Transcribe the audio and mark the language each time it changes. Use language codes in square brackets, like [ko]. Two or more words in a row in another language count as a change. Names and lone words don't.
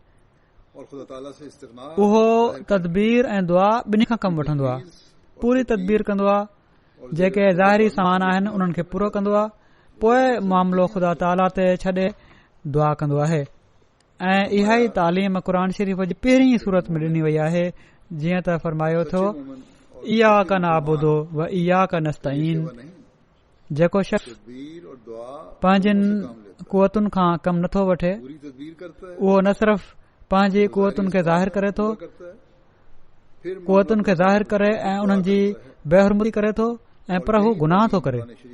[sd] उहो तदबीर ऐं दुआ ॿिन्ही खां कमु वठंदो आहे। पूरी तदबीर कंदो आहे, जेके ज़ाहिरी सामान आहिनि उन्हनि खे पूरो कंदो आहे, पोइ मामिलो ख़ुदा ताला ते छॾे दुआ कंदो आहे। ऐं इहा ई तालीम क़ुर शरीफ़ जी पहिरीं सूरत में ॾिनी वई आहे, जीअं त फरमायो थो, [ar] إياك نعبد وإياك نستعين. [sd] जेको शख़्स पंहिंजनि कुवतुनि खां कमु नथो वठे, उहो न सिर्फ़ पंहिंजी कुवतुनि खे ज़ाहिर करे थो, कुवतुनि खे ज़ाहिर करे ऐं उन्हनि जी बेहरमती करे थो, ऐं पर हू गुनाह थो करे।